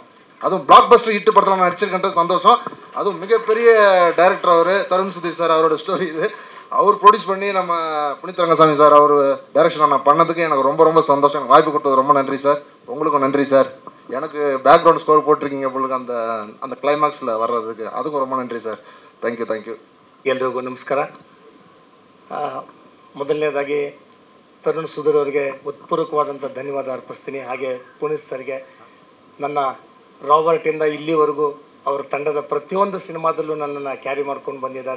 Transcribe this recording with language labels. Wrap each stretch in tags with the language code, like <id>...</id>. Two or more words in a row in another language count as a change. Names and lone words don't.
<ta>அதுவும்</ta> <en>block buster hit</en> <ta>படத்தில் நடிச்சிருக்கேன்றது சந்தோஷம். அதுவும் மிகப்பெரிய டைரக்டர் அவர், தருண் சுதீர் சார். அவரோட ஸ்டோரி இது. அவர் ப்ரொடியூஸ் பண்ணி நம்ம புனித் ரங்கசாமி சார் அவர் டைரக்ஷனை நான் பண்ணதுக்கு எனக்கு ரொம்ப ரொம்ப சந்தோஷம். எனக்கு வாய்ப்பு கொடுத்தது ரொம்ப நன்றி சார். உங்களுக்கும் நன்றி சார். எனக்கு</ta> <en>background score</en> <ta>போட்டிருக்கீங்க உங்களுக்கு அந்த அந்த கிளைமாக்ஸில் வர்றதுக்கு, அதுக்கும் ரொம்ப நன்றி சார்.</ta> <en>thank you.</en> <kn>ಎಲ್ರಿಗೂ ನಮಸ್ಕಾರ. ಮೊದಲನೇದಾಗಿ ತರುಣ್ ಸುಧೀರ್ ಅವರಿಗೆ ಉತ್ಪೂರ್ವಕವಾದಂಥ ಧನ್ಯವಾದ ಅರ್ಪಿಸ್ತೀನಿ. ಹಾಗೆ ಪುನೀತ್ ಸರ್ಗೆ ನನ್ನ ರಾಬರ್ಟಿಂದ ಇಲ್ಲಿವರೆಗೂ ಅವರ ತಂಡದ ಪ್ರತಿಯೊಂದು ಸಿನಿಮಾದಲ್ಲೂ ನನ್ನನ್ನು ಕ್ಯಾರಿ ಮಾಡ್ಕೊಂಡು ಬಂದಿದ್ದಾರೆ.</kn>